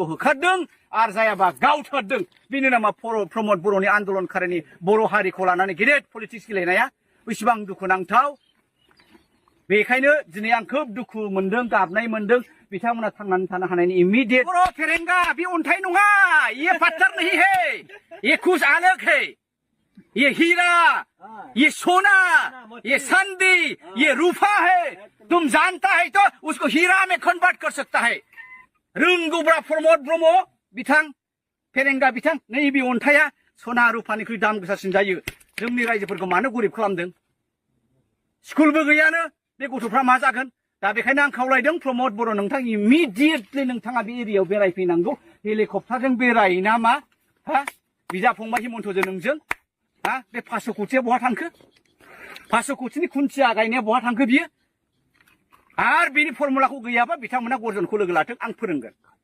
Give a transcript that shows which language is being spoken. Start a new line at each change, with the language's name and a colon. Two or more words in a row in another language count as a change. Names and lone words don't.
Bodo: होखारदों आरो जायाबा गावथारदों बेनो नामा प्रमद बर'नि आन्दोलनखारिनि बर' हारिखौ लानानै गेदेर पलिटिक्स गेलेनाया बेसेबां दुखुनांथाव बेखायनो दिनै आं खोब दुखु मोनदों गाबनाय मोनदों बिथांमोना थांनानै थानो हानायनि इमिडिएट बर' फेरेंगा बे अन्थाइ नङा
Hindi: ये पत्थर नहीं है ये कुछ अलग है ये हीरा ये सोना ये चांदी ये रूपा है तुम जानता है तो उसको हीरा में कन्वर्ट कर सकता है
Bodo: रोंगौब्रा प्रमद ब्रह्म बिथां फेरेंगा बिथां नैबे अन्थाइया सना रुपानिख्रुइ दाम गोसासिन जायो जोंनि रायजोफोरखौ मानो गरिब खालामदों स्कुलबो गैयानो बे गथ'फ्रा मा जागोन दा बेखायनो आं खावलायदों प्रमद बर' नोंथां इमिडिएटलि नोंथाङा बे एरियायाव बेरायफैनांगौ हेलिकप्टारजों बेरायो ना मा हा बिदा फंबाय हिमन्तजों नोंजों हा बे 500 कौटिया बहा थांखो 500 कौटिनि खुन्थिया गायनाया बहा थांखो बियो आरो बेनि फर्मुलाखौ गैयाबा बिथांमोना गर्जनखौ लोगो लाथों आं फोरोंगोन